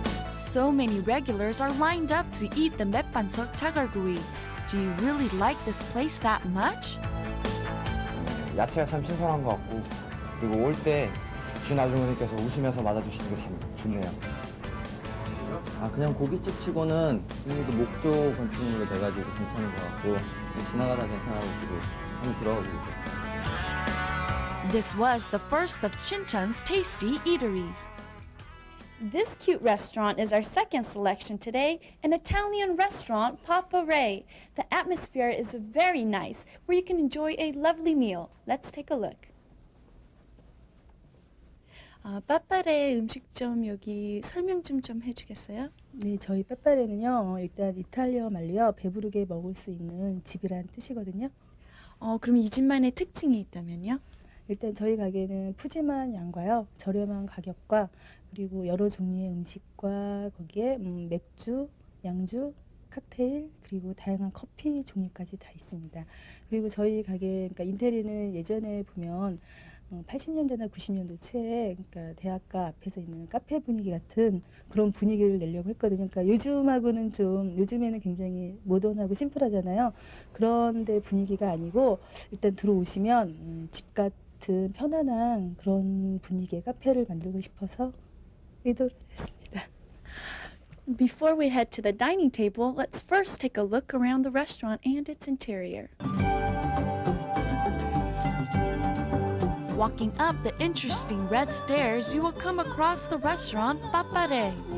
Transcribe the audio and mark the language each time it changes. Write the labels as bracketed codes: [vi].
[en] So many regulars are lined up to eat the mekbansok jagalgui. Do you really like this place that much? [ko] 야채가 참 신선한 것 같고 그리고 올 때 주인 아주머니께서 웃으면서 맞아주시는 게 참 좋네요. 그냥 고깃집 치고는 그 목조 건축물로 돼가지고 괜찮은 것 같고 지나가다 괜찮아가지고 한번 들어가 보겠습니다. [en] This was the first of Shincheon's tasty eateries. This cute restaurant is our second selection today, an Italian restaurant, Papa Ray. The atmosphere is very nice, where you can enjoy a lovely meal. Let's take a look. [ko] 빠빠레 음식점 여기 설명 좀 해주겠어요? 네, 저희 빠빠레는요, 일단 이탈리아 말로요, 배부르게 먹을 수 있는 집이란 뜻이거든요. 그럼 이 집만의 특징이 있다면요? 일단 저희 가게는 푸짐한 양과요, 저렴한 가격과 그리고 여러 종류의 음식과 거기에 맥주, 양주, 칵테일 그리고 다양한 커피 종류까지 다 있습니다. 그리고 저희 가게 그러니까 인테리어는 예전에 보면 80년대나 90년대 초에 그러니까 대학가 앞에서 있는 카페 분위기 같은 그런 분위기를 내려고 했거든요. 그러니까 요즘하고는 좀 요즘에는 굉장히 모던하고 심플하잖아요. 그런데 분위기가 아니고 일단 들어오시면 집 같은 편안한 그런 분위기의 카페를 만들고 싶어서 의도를 했습니다. [en] Before we head to the dining table, let's first take a look around the restaurant and its interior. Walking up the interesting red stairs, you will come across the restaurant Papare.